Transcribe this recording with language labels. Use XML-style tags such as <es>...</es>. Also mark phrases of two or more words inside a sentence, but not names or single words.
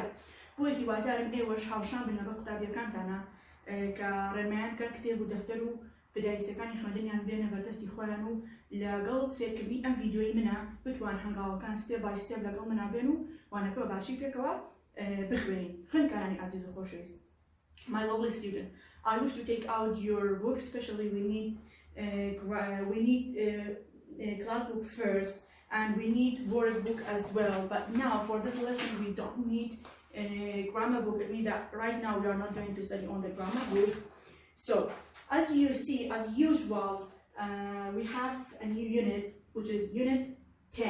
<ckb>بۆیە هیوادارم ئێوەش هاوشان بن لەگەڵ قوتابیەکانتانە کە ڕێنمایان کە کتێب و دەفتەر و پێداویستەکانی خوێندنیان بێنە بەردەستی خۆیان و لەگەڵ سێرکردنی ئەم ڤیدیۆی منە بتوان هەنگاوەکان</ckb> <en>step by step</en> <ckb>لەگەڵ منە بێن و وانەکە بە باشی پێکەوە بخوێنین. خوێندکارانی عزیز و خۆشەویست.</ckb> <en>My lovely student, I wish to take out your book, especially we need class book first and we need word book as well. But now for this lesson we don't need a grammar book. It means that right now we are not going to study on the grammar book. So as you see, as usual, we have a new unit which is unit 10.</en>